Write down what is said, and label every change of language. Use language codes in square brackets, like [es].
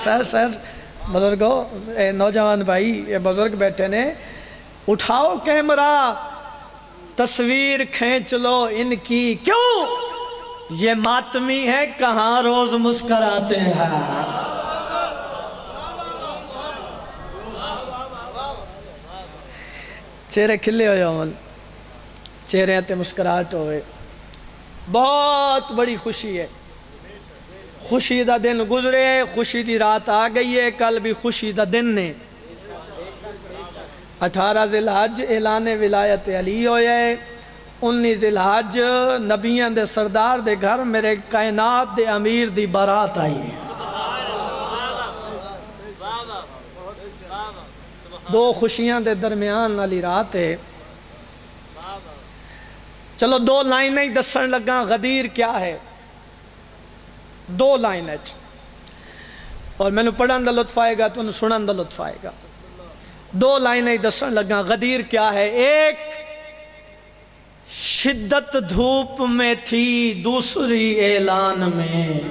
[pa] سر بزرگو نوجوان بھائی یہ بزرگ بیٹھے نے. [ur] اٹھاؤ کیمرہ تصویر کھینچ لو ان کی. کیوں؟ یہ ماتمی ہے کہاں روز مسکراتے ہیں. [pa] چہرے کھلے ہوئے ہوں، چہرے تے مسکراہٹ ہوئے. [ur] بہت بڑی خوشی ہے. [pa] خوشی دا دن گزرے، خوشی دی رات آ گئی ہے. کل بھی خوشی دا دن نے. [ur] 18 ذی الحج اعلان ولایت علی ہوئے. [pa] 19 ذی الحج نبیان دے سردار دے گھر میرے کائنات دے امیر دی بارات آئی. دو خوشیاں دے درمیان والی رات ہے. چلو دو لائنیں ہی دسن لگا غدیر کیا ہے. دو لائنیں اور میں نے پڑھن دا لطف آئے گا تو سنن دا لطف آئے گا. دو لائنیں ہی دسن لگا غدیر کیا ہے. [ur] ایک شدت دھوپ میں تھی، دوسری اعلان میں.